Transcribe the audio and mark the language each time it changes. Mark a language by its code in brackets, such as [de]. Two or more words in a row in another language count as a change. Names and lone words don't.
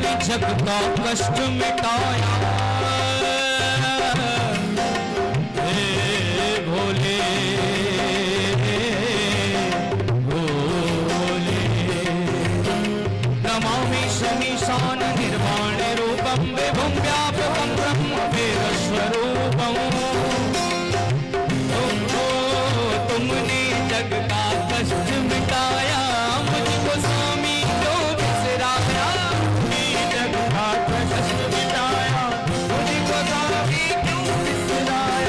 [hi] जग का कष्ट मिटाया। हे भोले भोले, [sa] नमामि शमीशान निर्वाण रूपम विभुम व्यापकम ब्रह्म वेद स्वरूपम। [hi] तुमने जग का कष्ट मिटाया, मुझको स्वामी क्यों बिसराया। जग का कष्ट मिटाया, मुझको स्वामी क्यों बिसराया।